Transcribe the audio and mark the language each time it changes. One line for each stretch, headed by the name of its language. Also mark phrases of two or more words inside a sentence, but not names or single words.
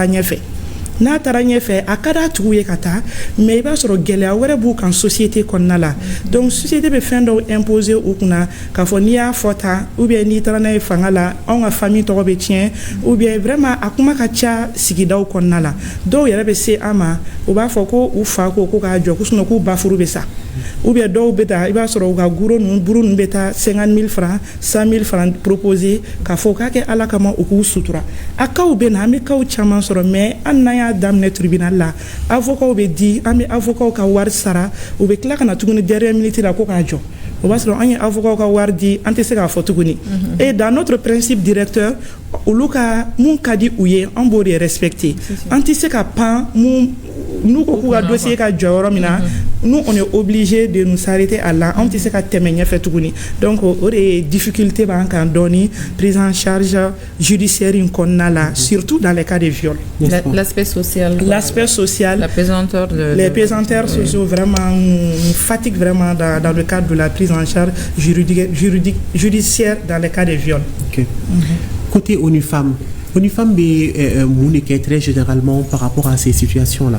Bambara: ñefe n'a tara ɲɛfɛ a ka da tugu ye ka taa mais i b'a sɔrɔ gɛlɛya wɛrɛ b'u kan société kɔnɔna la
French: donc société
Bambara: bɛ fɛn dɔw imposer u kunna k'a fɔ n'i y'a fɔ tan
French: ou bien
Bambara: n'i taara n'a ye fanga la anw ka famille tɔgɔ bɛ tiɲɛ
French: ou bien
Bambara: vraiment a kuma ka ca sigidaw kɔnɔna la dɔw yɛrɛ bɛ se an ma u b'a fɔ ko u fa ko k'a jɔ ko sinon k'u ba furu bɛ sa
French: ou bien
Bambara: dɔw bɛ taa i b'a sɔrɔ u ka buru ninnu bɛ taa 50 000 francs 100 000 francs proposer k'a fɔ k'a kɛ ala kama u k'u sutura a kaw bɛ na an bɛ kaw caman sɔrɔ mais an n'an y'a daminɛ tribunal la avocat bɛ di an bɛ avocat ka wari sara u bɛ tila ka na tuguni
French: dernière minute
Bambara: la ko k'a jɔ o b'a sɔrɔ an ye avocat ka wari di an tɛ se k'a fɔ tuguni
French: et dans notre principe directeur
Bambara: olu ka mun ka di u ye an b'o de respecter an tɛ se ka pan mun n'u ko k'u ka dossier ka jɔ yɔrɔ min na
French: nous on est obligé de nous arrêter à là on tisse
Bambara: ka tɛmɛ ɲɛfɛ tuguni
French: donc
Bambara: o de
French: difficulté
Bambara: b'an kan dɔɔni
French: prise en charge judiciaire
Bambara: in kɔnɔna la
French: surtout dans les cas de viol. L'aspect social. L'aspect social. La pesanteur les pesanteurs sociaux vraiment nous fatiguent vraiment dans le cadre de la prise en charge judiciaire dans les cas de viol. Okay. Côté ONU Femmes est très généralement par rapport à ces situations-là.